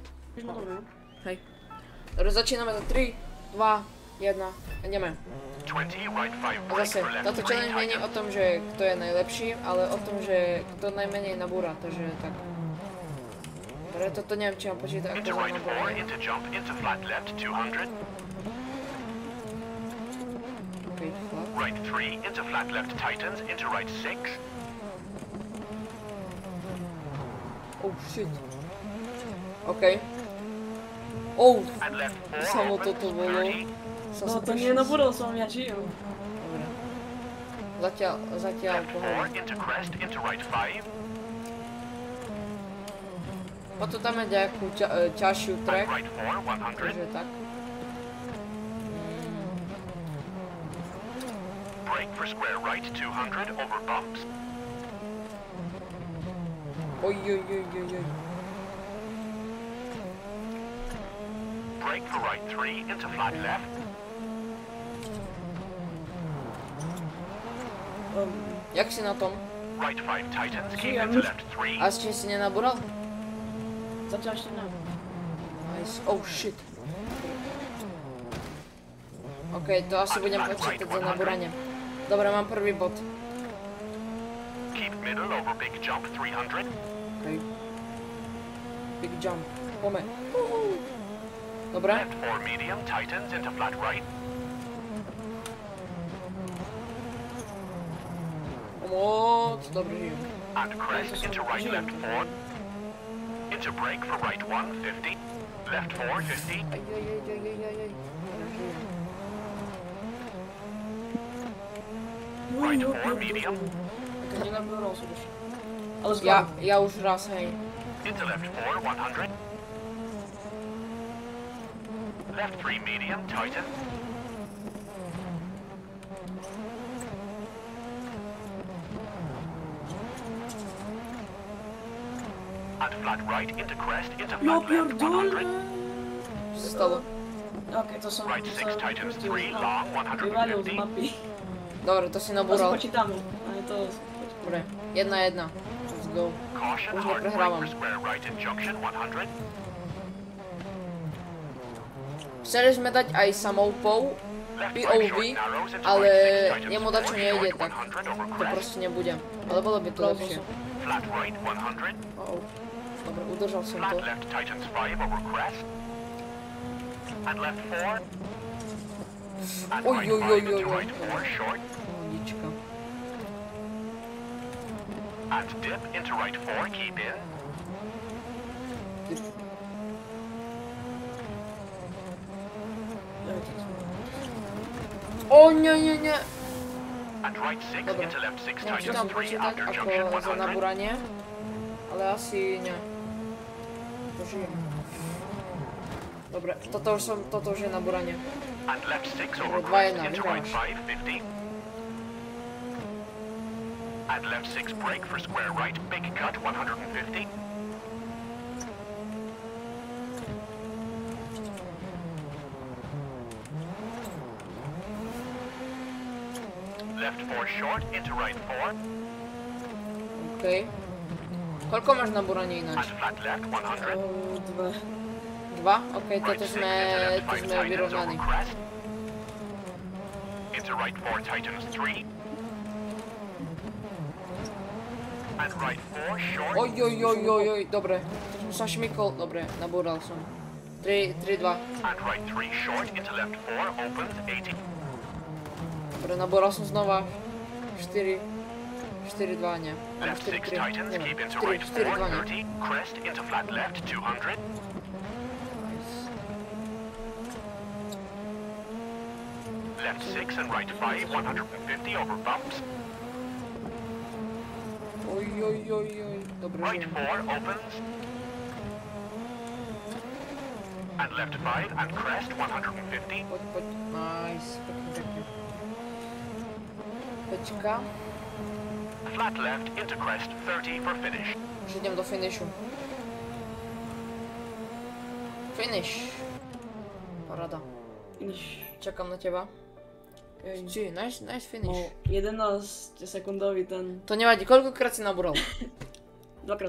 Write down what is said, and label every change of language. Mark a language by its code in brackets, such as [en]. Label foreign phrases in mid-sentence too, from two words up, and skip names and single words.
[sk] Hej. Dobre, začíname za 3, 2, 1, ideme. Zase, táto challenge nie je o tom, že kto je najlepší, ale o tom, že kto najmenej nabúra, takže tak. Dobre, toto neviem, či mám počítať ako za nabúranie. [en] Okay, flat. Right 3 into flat left tightens into right 6. Oh shit. OK. Oh, And left 4 [sk] samo [en] opens [sk] toto bolo. 30. No to nie nabúral som, ja žijem. Dobre. Zatiaľ [en] Left [sk] pohoda. [en] 4 into crest into right 5. [sk] Potom tam je nejakú ťažšiu track, [en] Right 4 100. [sk] takže tak. [en] Brake for square right 200 over bumps. [sk] Oj. [en] Brake for right 3 into flat left. [sk] Jak si na tom? [en] Right 5 tightens, keep Yeah, into I'm- left 3. [sk] A ešte si nenabúral? Zatiaľ ešte ne. [en] Nice. Oh shit. [sk] OK, to asi budem počítať za nabúranie. Dobre, mám prvý bod. [en] Keep middle over big jump 300. OK. Big jump. [sk] Pome. Dobre. [en] Left 4 medium tightens into flat right. [sk] Moc dobrý. [en] And crest into right left 4. Into brake for right 1 50. Left 4 50. [sk] Aj. [en] Right 4 medium. [sk] To nenabúral som ešte. Ale Ja už raz, hej. [en] Into left 4 100. Left 3 medium tighten. And flat right into crest into [sk] No [en] flat left 100. [sk] Čo sa stalo? Ok, to som... [en] Right 6 tightens 3 long [sk] Vyvalil z 150. mapy. Dobre, to si To si nabúral. počítame. Ale to... Dobre, 1-1. [en] Let's go. Caution [sk] Už [en] hard brake [sk] neprehrávam. [en] for square right in junction 100. [sk] Chceli sme dať aj samoupou, [en] Left 5 POV, short narrows into [sk] ale [en] right 6 tightens [sk] jemu dačo 4 nejde, [en] short [sk] tak [en] 100 over [sk] to [en] crest. [sk] proste nebude. Ale bolo by to lepšie. [en] Flat right 100. [sk] Dobre, udržal som [en] Flat [sk] to. [en] left tightens 5 over crest. And left 4. And [sk] Oj, [en] right [sk] oj, 5 oj, [en] into [sk] oj, oj. [en] right 4 short. [sk] Nička. [en] And dip into right 4, keep in. [sk] O, nie. [en] And right 6 [sk] Dobre. [en] into left 6 [sk] Neviem, či [en] tightens [sk] tam 3 počítať [en] after junction [sk] ako za 100. nabúranie, ale asi nie. To žijem. Dobre, toto už je nabúranie. [en] And left 6 over [sk] Dobre, [en] crest [sk] 2-1, [en] into right [sk] vyhráš. [en] 5, 50. And left 6 brake for square right, big cut 150. Left 4 short into right 4. [sk] OK. Koľko máš nabúranie [en] And [sk] ináč? [en] flat left 100. [sk] Dve. 2? OK, [en] Right [sk] toto 6 sme [en] into left 5 tightens over [sk] vyrovnaní. [en] crest. Into right 4 tightens 3. And right 4 short. [sk] Oj, dobre. To som sa šmykol, dobre, nabúral som. 3-2. [en] And right 3 short into left 4 opens 80. [sk] Dobre, nabúral som znova. 4-2, nie. Alebo [en] Left 6 [sk] 4-3. [en] tightens, [sk] Neviem, [en] keep into right 4, [sk] 4-2, nie. [en] 30. Crest into flat left 200. Nice. left 6 and right 5, 150 over bumps. [sk] Oj. Dobre, [en] Right [sk] že... [en] 4 opens. And left 5 and crest 150. [sk] Poď. Nice. Pekne. Pečka. [en] Flat left into crest 30 for finish. [sk] Už idem do finishu. Finish. Paráda. Finish. Čakám na teba. Či, [en] nice finish. [sk] No, 11 sekundový ten. To nevadí, koľkokrát si nabúral? Dvakrát.